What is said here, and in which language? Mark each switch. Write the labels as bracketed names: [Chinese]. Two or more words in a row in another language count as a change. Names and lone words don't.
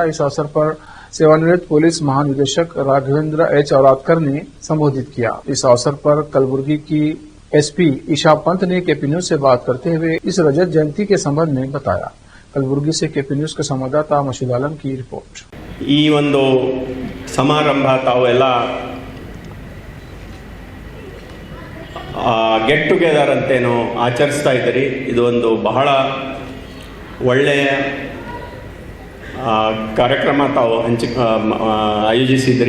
[Hindi] इस अवसर पर सेवानिवृत्त पुलिस महानिदेशक राघवेंद्र एच औरादकर ने संबोधित किया। इस अवसर पर कलबुर्गी की एसपी ईशा पंत ने केपी न्यूज से बात करते हुए इस रजत जयंती के संबंध में बताया। कलबुर्गी से केपी न्यूज के संवाददाता मशीद आलम की रिपोर्ट। [Kannada] ಈ ಒಂದು ಸಮಾರಂಭ ತಾವೆಲ್ಲ [English] get together [Kannada] ಅಂತೇನೋ ಆಚರಿಸ್ತಾ ಇದ್ದೀರಿ. ಇದು ಒಂದು ಬಹಳ ಒಳ್ಳೆಯ ಕಾರ್ಯಕ್ರಮ ತಾವು ಆಯೋಜಿಸಿದ್ರಿ.